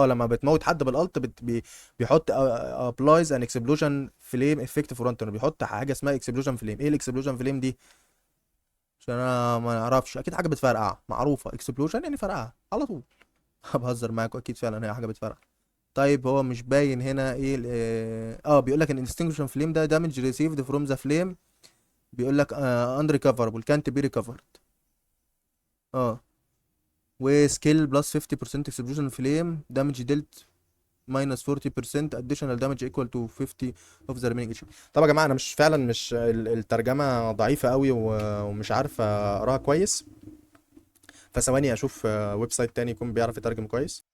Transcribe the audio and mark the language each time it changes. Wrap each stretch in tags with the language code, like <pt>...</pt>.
<ar>لما بتموت حد بالالت بيحط</ar> <en>applies an explosion flame effect for one turn،</en> <ar>بيحط حاجه اسمها explosion flame. ايه الاكسبلوجن فليم دي؟ عشان انا ما اعرفش، اكيد حاجه بتفرقع معروفه، explosion يعني فرقعه على طول. بهزر معاكم، اكيد فعلا هي حاجه بتفرقع. طيب هو مش باين هنا ايه بيقول لك ان</ar> <en>extinguisher flame</en> <ar>ده</ar> <en>damage received from the flame.</en> <ar>بيقول لك</ar> <en>unrecoverable can't be recovered. اه وسكيل plus 50% explosion flame damage dealt minus 40% additional damage equal to 50 of the remaining H P.</en> <ar>طب يا جماعه انا مش فعلا مش الترجمه ضعيفه قوي ومش عارف اقراها كويس، فثواني اشوف ويب سايت تاني يكون بيعرف يترجم كويس.</ar>